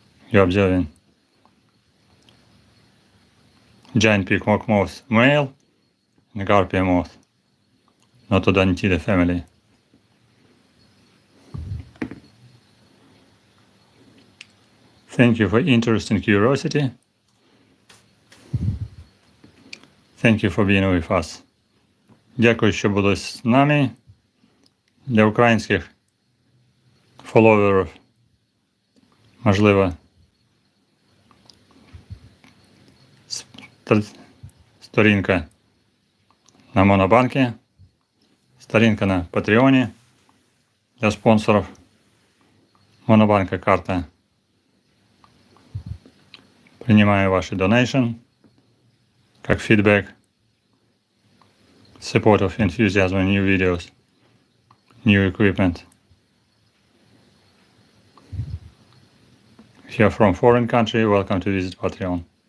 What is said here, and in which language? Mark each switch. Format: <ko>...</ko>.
<en>You're observing giant peacock moth male and garpia moth, Notodontidae family. Thank you for interest and curiosity. Thank you for being with us.</en> <uk>Дякую, що були з нами. Для українських фоловерів, можливо, сторінка на Monobank, сторінка на Патреоні для спонсорів, Monobank карта.</uk> <ru>Принимаю ваши donation как feedback, support of enthusiasm in new videos, new equipment.</ru> <en>If you are from foreign country, welcome to visit Patreon.</en>